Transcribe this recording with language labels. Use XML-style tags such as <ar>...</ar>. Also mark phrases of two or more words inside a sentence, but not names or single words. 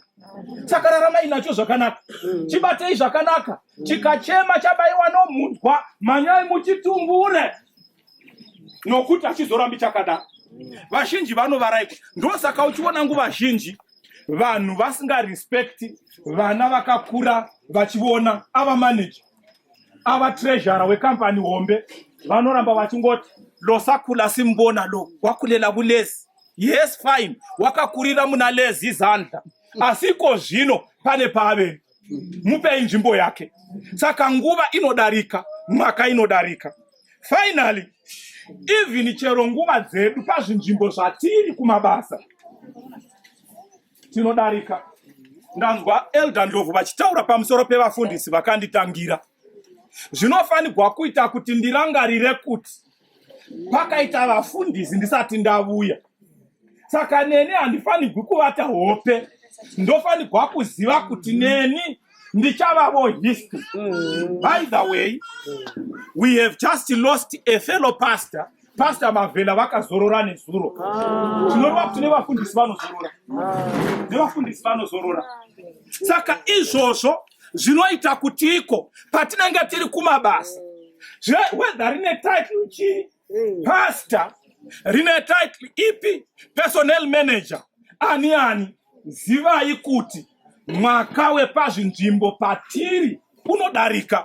<sn>Saka raramai nacho zvakanaka, chibatei zvakanaka, chikachema chabaiwa nomunzwa, manyai muchitumbure, nokuti hachizorambi chakadaro. Vazhinji vanovaraikwa. Ndosaka uchiona nguva zhinji vanhu vasingarespekti vana vakakura, vachiona ava manager, ava treasurer wekampani hombe, vanoramba vachingoti</sn> <nd>losakula simbona lo, wakulela kulezi.</nd> <en>Yes fine,</en> <sn>wakakurira muna lezi zandla, asiko zvino pane pave, mupei nzvimbo yake. Saka nguva inodarika, mwaka inodarika.</sn> <en>Finally, even</en> <sn>chero nguva dzedu pazvinzvimbo zvatiri kumabasa tinodarika. Ndanzwa Elder Ndlovu vachitaura pamusoro pevafundisi vakanditangira. Zvinofanirwa kuita kuti ndirangarire kuti pakaita vafundisi ndisati ndavuya. Saka neni handifanirwi kuvata hope, ndofanirwa kuziva kuti neni ndichavavo history.</sn> <en>By the way, we have just lost a fellow pastor Pastor Mavela</en> <sn>vakazorora nezuro. Tinoreva kuti nevafundisi vanozorora. Nevafundisi vanozorora. Saka izvozvo zvinoita kutiko patinenge tiri kumabasa. Whether rine title chi, pastor, rine title ipi,</sn> <en>personnel manager,</en> <sn>ani zivai kuti mwaka wepazvinzvimbo patiri unodarika.</sn>